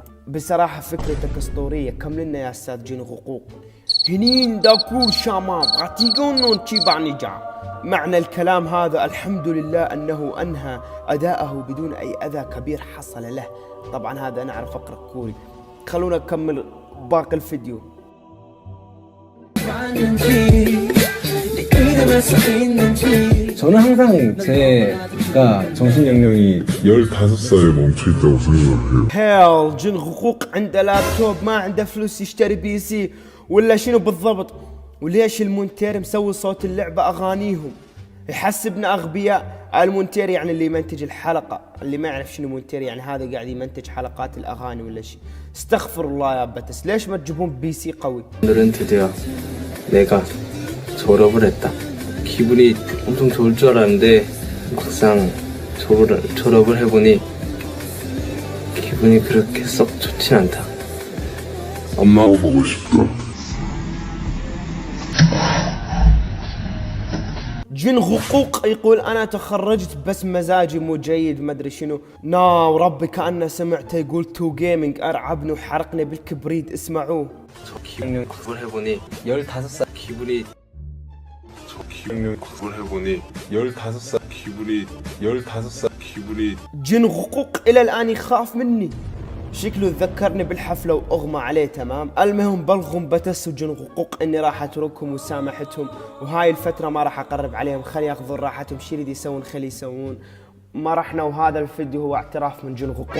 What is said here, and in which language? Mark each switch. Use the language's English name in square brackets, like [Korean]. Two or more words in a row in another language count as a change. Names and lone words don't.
[Arabic] بصراحة فكرتك أسطورية، كملنا يا أستاذ جن غقوق. هنين داكور شامام غاتيقون تشيبعني جا. معنى الكلام هذا الحمد لله أنه أنهى أداءه بدون أي أذى كبير حصل له. طبعا هذا أنا أعرف أقرأ كوري. خلونا نكمل باقي الفيديو. [Korean] 저는 항상 제가 정신연령이 15살에 멈춰있다고 생각해요. [Arabic] هيل جن غقوق عنده لابتوب ما عنده فلوس يشتري بي سي ولا شنو بالضبط؟ وليش المونتير مسوي صوت اللعبة أغانيهم؟ يحسبنا أغبياء. المونتير يعني اللي يمنتج الحلقة، اللي ما يعرف شنو مونتير يعني هذا قاعد يمنتج حلقات الأغاني ولا شيء. استغفر الله يا بتس، ليش ما تجيبون بي سي قوي؟ [Korean] 오늘은 드디어 내가 졸업을 했다. 기분이 엄청 좋을 줄 알았는데 막상 졸업을 해보니 기분이 그렇게 썩 좋진 않다. 엄마가 보고 싶다. [Arabic] جن غقوق يقول أنا تخرجت بس مزاجي مو جيد ما أدري شنو. وربي كأنه سمعته يقول تو جيمنج أرعبني وحرقني بالكبريت، اسمعوه. [Korean] 저 기억력 구글 해보니 15살 기분이 15살 기분이 [Arabic] جن غقوق إلى الآن يخاف مني، شكله ذكرني بالحفلة وأغمى عليه تمام. المهم بلغم بتس وجن غقوق إني راح أتركهم وسامحتهم، وهاي الفترة ما راح أقرب عليهم، خلي ياخذون راحتهم، شي يريد يسوون خلي يسوون. ما رحنا، وهذا الفيديو هو اعتراف من جن غقوق.